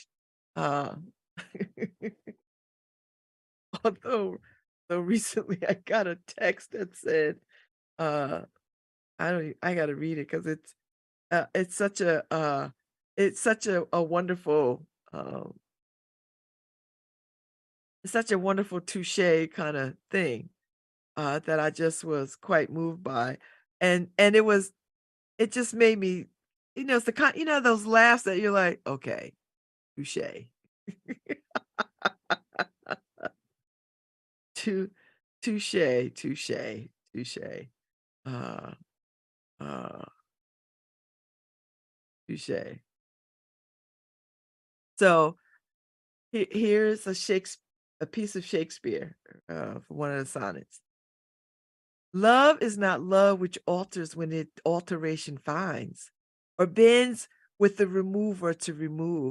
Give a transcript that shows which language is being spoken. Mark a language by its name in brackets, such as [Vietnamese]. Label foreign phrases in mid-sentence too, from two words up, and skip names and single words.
[English] Uh, although recently I got a text that said, uh, I gotta read it because it's such a wonderful it's such a wonderful touche kind of thing that I just was quite moved by. And it just made me, it's the kind, those laughs that you're like, okay, touche. Tou touche, touche, touche. Uh, uh, touche. So here's a piece of Shakespeare from one of the sonnets. Love is not love which alters when it alteration finds, or bends with the remover to remove.